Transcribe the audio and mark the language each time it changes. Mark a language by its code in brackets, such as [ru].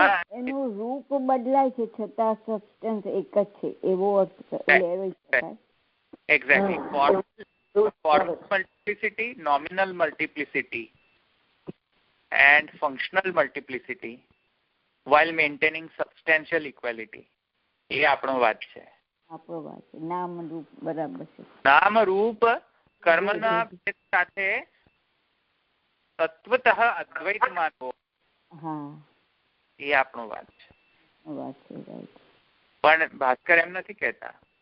[gu] એનું રૂપ બદલાય છે છતાં સબસ્ટન્સ એક જ છે એવો અર્થ લેવો શકાય. [en] Exactly. Formal multiplicity, nominal multiplicity and functional multiplicity while maintaining substantial equality. [gu] એ આપણો વાત છે. આપણો વાત છે. નામ રૂપ બરાબર છે. નામ રૂપ કર્મના ભેદ સાથે તત્વતઃ અદ્વૈત માનવો, હા, એ આપણો વાત છે. વાત છે. પણ ભાસ્કર એમ નથી કહેતા.